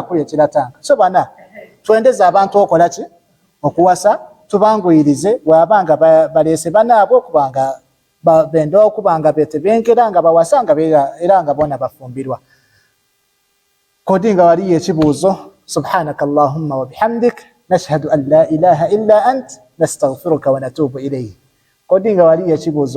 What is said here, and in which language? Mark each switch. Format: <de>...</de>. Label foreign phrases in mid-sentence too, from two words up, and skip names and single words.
<lg>akulekera tanka so bana twendeze abantu okola ki okuwasa tubanguyirize bwabanga balese banaabwe okubanga benda okubanga betebenkera nga bawasanga era nga bona bafumbirwa kodi nga waliyo ekibuuzo</lg> <ar>سبحانك اللهم وبحمدك أشهد أن لا إله إلا أنت أستغفرك ونتوب إليه</ar> <lg>kodi nga waliyo ekibuuzo</lg>